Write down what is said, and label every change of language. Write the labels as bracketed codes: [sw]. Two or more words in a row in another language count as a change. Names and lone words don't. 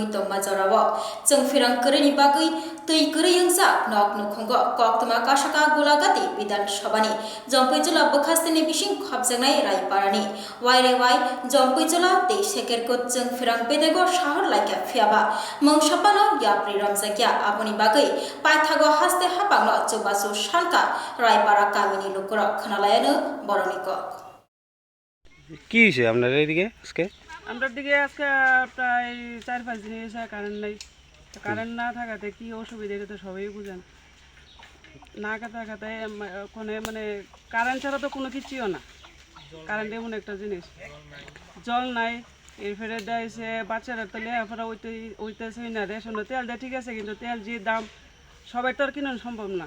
[trp] तंमा जराव जों फिरांकरीनि बागै तैकरी यंसा नक नुखंग कक्तमा काशका गुलागाति विधान सभानि जम्पैजुला बखास्तिनि बिसिं खबजांनाय रायपारानि वाइरे वाइ जम्पैजुला तै सेकेरको जों फिरां बेदेगो शहर लाइका फियाबा मंगसापानो याप्रि रमजाकिया आबनि बागै पाइथागो हास्ते हाबांनो चौबासु सानका रायपारा गामिनि लोकरक खनालायानो बरनिक [bn] কি হয়েছে আপনার এইদিকে আজকে আমরার দিকে আজকে প্রায় 4-5 দিন এসে কারেন্ট নাই কারেন্ট না থাকাতে কি অসুবিধা এটা তো সবাই বুঝেন না থাকাতে কোনে মানে কারেন্ট ছাড়া তো কোনো কিছুই না কারেন্ট এমন একটা জিনিস জল নাই এর ফেরে দেয়ছে বাচ্চারা তো লেখাপড়া ওইতেছে না রেশনে তেল দেয় ঠিক আছে কিন্তু তেল যে দাম সবাই তো আর কিনা সম্ভব না